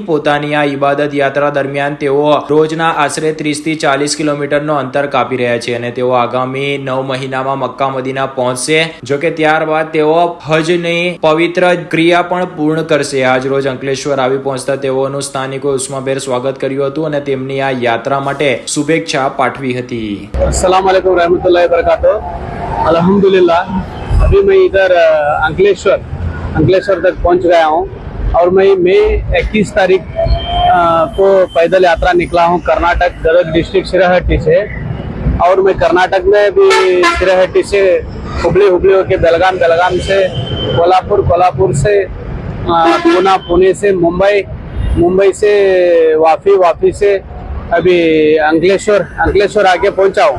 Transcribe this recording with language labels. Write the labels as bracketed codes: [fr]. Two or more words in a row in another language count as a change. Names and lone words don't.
[gu] પોતાની આ ઇબાદત યાત્રા દરમિયાન તેઓ રોજના આશરે 30 થી 40 કિલોમીટરનો અંતર કાપી રહ્યા છે અને તેઓ આગામી 9 મહિનામાં મક્કા મદીના પહોંચશે. જો કે ત્યારબાદ તેઓ હજની પવિત્ર ક્રિયા પણ પૂર્ણ કરશે. આજ રોજ અંકલેશ્વર આવી પહોંચતા તેઓનું સ્થાનિકોએ ઉષ્માભેર સ્વાગત કર્યું હતું અને તેમની આ યાત્રા માટે શુભેચ્છા પાઠવી હતી. [ar] السلام عليكم ورحمة الله وبركاته. [hi] अल्हम्दुलिल्लाह अभी मैं इधर अंकलेश्वर तक पहुंच गया हूं और मैं मई 21 तारीख को पैदल यात्रा निकला हूं कर्नाटक गदग डिस्ट्रिक्ट शिरहट्टी से. और मैं कर्नाटक में भी शिरहट्टी से हुबली होके बेलगाम से कोल्हापुर से पूना, पुणे से मुंबई से वाफी से अभी अंकलेश्वर आके पहुंचा हूँ.